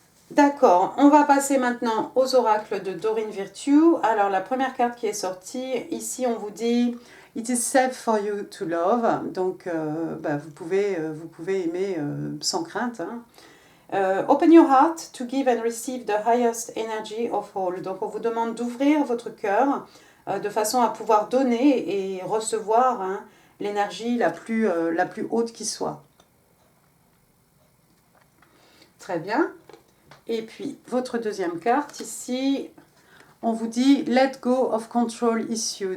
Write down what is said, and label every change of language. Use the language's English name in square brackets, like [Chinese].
[French] D'accord, on va passer maintenant aux oracles de Dorine Virtue. Alors la première carte qui est sortie, ici on vous dit « [English] It is safe for you to love [French] », donc vous pouvez aimer sans crainte. Hein. [English] Open your heart to give and receive the highest energy of all. [French] Donc on vous demande d'ouvrir votre cœur de façon à pouvoir donner et recevoir hein, l'énergie la plus haute qui soit. Très bien. Et puis, votre deuxième carte, ici, on vous dit « [English] Let go of control issue ».